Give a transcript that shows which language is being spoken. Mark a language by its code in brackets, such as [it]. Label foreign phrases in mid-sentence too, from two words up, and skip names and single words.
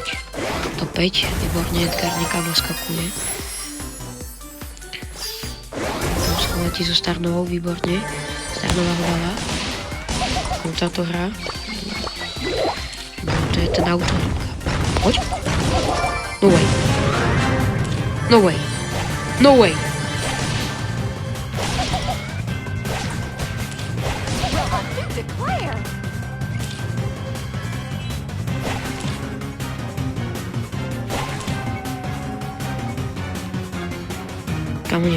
[sk] Top 5, výborne, Edgar niekam naskakuje. Tam sa letí so Starnovou, výborne. Starnova hvala. Táto hra. No, to je ten auto. Poď. [en] No way. No way. No way. [sk] Kámo, nie.